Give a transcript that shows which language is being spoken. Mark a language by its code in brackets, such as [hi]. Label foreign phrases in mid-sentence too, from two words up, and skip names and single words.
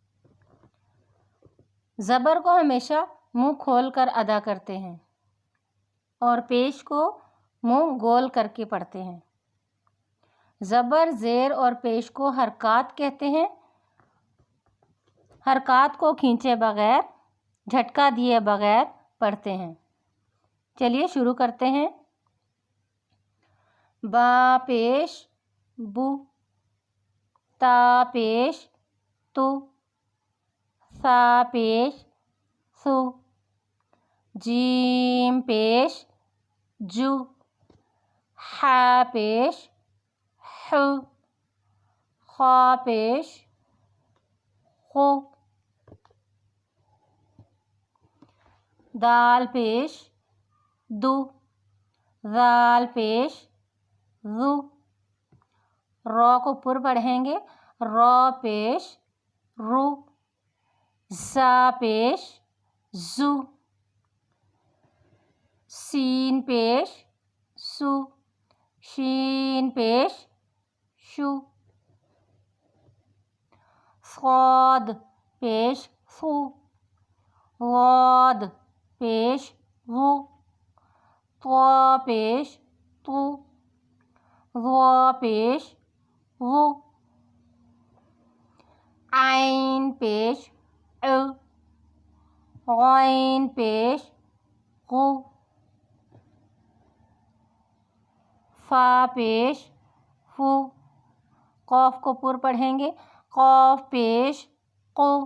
[ur] زبر کو ہمیشہ منہ کھول کر ادا کرتے ہیں اور پیش کو منہ گول کر کے پڑھتے ہیں۔ زبر، زیر اور پیش کو حرکات کہتے ہیں۔ حرکات کو کھینچے بغیر، جھٹکا دیے بغیر پڑھتے ہیں۔ چلیے شروع کرتے ہیں۔ با پیش بو، تا پیش تو، ثا پیش ثو، جیم پیش جو، حا پیش حو، خا پیش خو، دال پیش دو، ذال پیش ذو، را کو پر پڑھیں گے، را پیش رو، زا پیش زو، سین پیش سو، شین پیش شو، صاد پیش ثو، غاد پیش غو، طا پیش طو، ظا پیش غو، عین پیش عو، غین پیش غو، فا پیش فو، قاف کو پر پڑھیں گے، قاف پیش قو،